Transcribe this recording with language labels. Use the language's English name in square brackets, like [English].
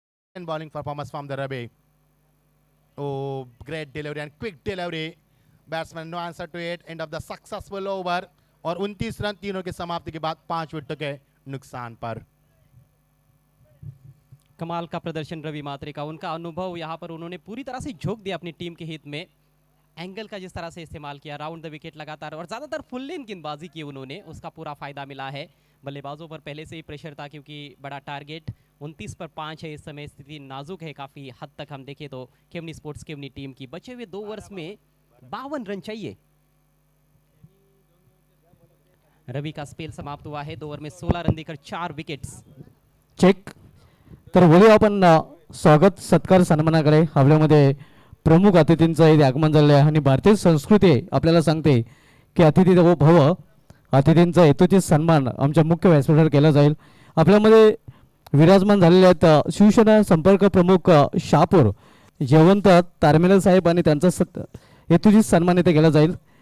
[English] excellent bowling performance from the Ravi. Oh, great delivery and quick delivery. Batsman no answer to it. End of the successful over. [Hindi] और 29 run 3 over की समाप्ति के बाद 5 विकेटों के नुकसान पर। कमाल का प्रदर्शन रवि मात्रे का, उनका अनुभव यहाँ पर उन्होंने पूरी तरह से झोंक दिया अपनी टीम के हित में। एंगल का जिस तरह से इस्तेमाल किया, राउंड द विकेट लगातार और ज़्यादातर फुल लेन गेंदबाजी की उन्होंने, उसका पूरा फायदा मिला है। बल्लेबाजों पर पहले से ही प्रेशर था क्योंकि बड़ा टारगेट 29 पर 5 है। इस समय स्थिति नाजुक है काफ़ी हद तक। हम देखें तो केवनी स्पोर्ट्स केवनी टीम की बचे हुए 2 ओवर्स में 52 रन चाहिए। रवि का स्पेल समाप्त हुआ है, 2 ओवर में 16 रन देकर 4 विकेट्स। [English] Check. [Marathi] तर बोलूया आपण स्वागत सत्कार सन्मानाकडे. आपल्यामध्ये प्रमुख अतिथींचं इथे आगमन झालेलं आहे आणि भारतीय संस्कृती आपल्याला सांगते की अतिथी देवो भव. अतिथींचा हेतुचित सन्मान आमच्या मुख्य व्यासपीठावर केला जाईल. आपल्यामध्ये विराजमान झालेले आहेत शिवसेना संपर्क प्रमुख शहापूर जयवंत तारमेल साहेब आणि त्यांचा हेतुचित सन्मान इथे केला जाईल.